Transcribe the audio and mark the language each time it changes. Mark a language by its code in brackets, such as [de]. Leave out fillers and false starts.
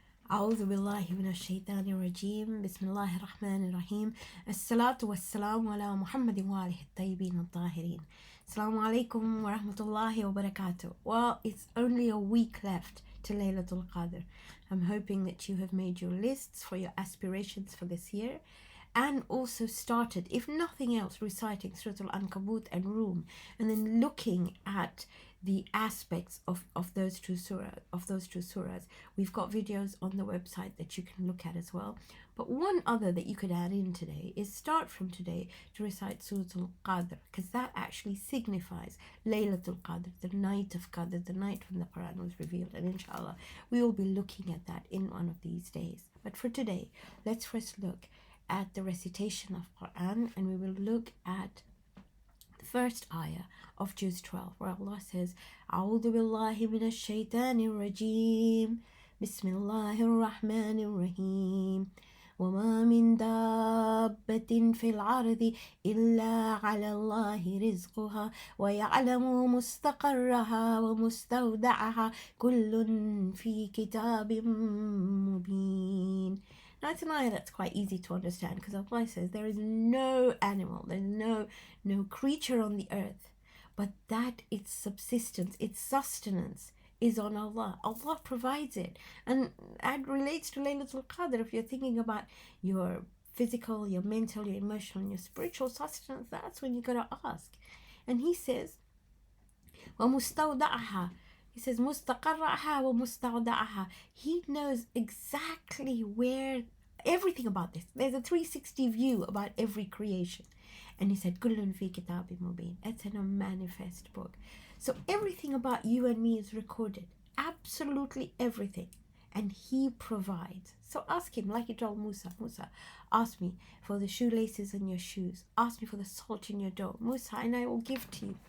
[ar] أعوذ بالله من الشيطان الرجيم بسم الله الرحمن الرحيم الصلاة والسلام على محمد وآله الطيبين الطاهرين. Assalamu alaikum wa rahmatullahi wa barakatuh. [en] Well, it's only a week left to Laylatul Qadr. I'm hoping that you have made your lists for your aspirations for this year and also started, if nothing else, reciting Sura Al Ankabut and Rum, and then looking at the aspects of those two surahs. We've got videos on the website that you can look at as well. But one other that you could add in today is start from today to recite Surah Al Qadr, because that actually signifies Laylatul Qadr, the night of Qadr, the night when the Quran was revealed. And inshallah, we will be looking at that in one of these days. But for today, let's first look at the recitation of Quran, and we will look at the first ayah of Juz 12, where Allah says, [ar] أعوذ بالله من الشيطان الرجيم بسم الله الرحمن الرحيم وما من دابة في الأرض إلا على الله رزقها ويعلم مستقرها ومستودعها كل في كتاب مبين. [en] Now it's an ayah that's quite easy to understand, because Allah says there is no animal, there's no creature on the earth, but that its subsistence, its sustenance is on Allah. Allah provides it. And that relates to Laylatul Qadr. If you're thinking about your physical, your mental, your emotional, and your spiritual sustenance, that's when you got to ask. And He says, [ar] وَمُسْتَوْدَعَهَا. [en] He says, [ar] مُسْتَقَرَّعَهَا وَمُسْتَوْدَعَهَا. [en] He knows exactly where, everything about this. There's a 360 view about every creation. And He said, [ar] كُلٌّ فِي كِتَابٍ مُبِينٍ. [en] It's in a manifest book. So everything about you and me is recorded. Absolutely everything. And He provides. So ask Him, like He told Musa, ask me for the shoelaces in your shoes. Ask me for the salt in your dough. Musa, and I will give to you.